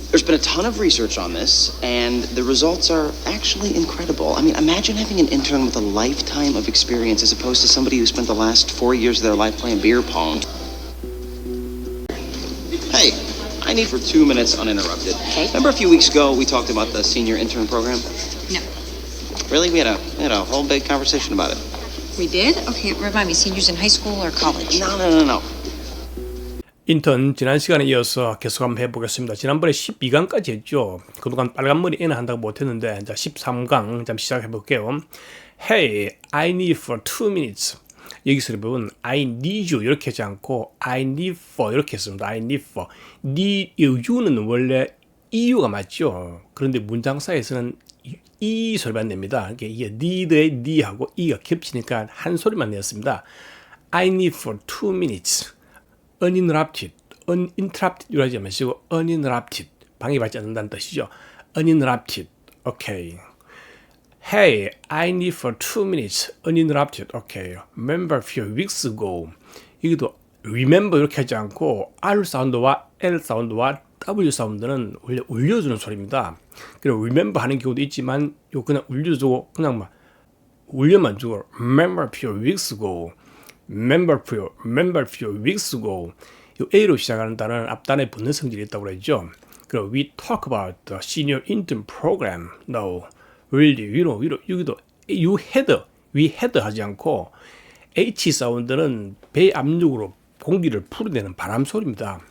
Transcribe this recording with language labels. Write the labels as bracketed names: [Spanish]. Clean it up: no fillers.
[English] There's been a ton of research on this, and the results are actually incredible. I mean, imagine having an intern with a lifetime of experience as opposed to somebody who spent the last 4 years of their life playing beer pong. Hey, I need for 2 minutes uninterrupted. Okay. Remember a few weeks ago we talked about the senior intern program? No. Really? We had a whole big conversation about it. We did? Okay, remind me, seniors in high school or college? No. [Korean] 인턴 지난 시간에 이어서 계속 한번 해보겠습니다. 지난번에 12강까지 했죠. 그동안 빨간머리 N을 한다고 못했는데 이제 13강 잠 시작해볼게요. [English] Hey, I need for 2 minutes. [Korean] 여기서 보면 [English] I need you [Korean] 이렇게 하지 않고 [English] I need for [Korean] 이렇게 했습니다. [English] I need for. [Korean] you는 원래 EU가 맞죠. 그런데 문장 사이에서는 E 소리만 냅니다. 이게 need의 need하고 E가 겹치니까 한 소리만 냈습니다. [English] I need for 2 minutes. uninterrupted [Korean] 이라고 하지 마시고 [English] uninterrupted. [Korean] 방해받지 않는다는 뜻이죠. [English] uninterrupted. [Korean] 오케이. [English] Hey, I need for 2 minutes uninterrupted. [Korean] 오케이. [English] Remember a few weeks ago. [Korean] 여기도 remember 이렇게 하지 않고 R 사운드와 L 사운드와 W 사운드는 원래 울려주는 소리입니다. 그리고 remember 하는 경우도 있지만 요 그냥 울려주고 그냥 막 울려만 주고 [English] remember a few weeks ago. remember a few weeks ago. [Korean] 요 A로 시작하는 단어는 앞단에 붙는 성질이 있다고 그랬죠. 그리고 [English] we talk about the senior intern program. No. really, [Korean] 여기도 [English] we had [Korean] 하지 않고 H 사운드는 배 압력으로 공기를 풀어내는 바람 소리입니다.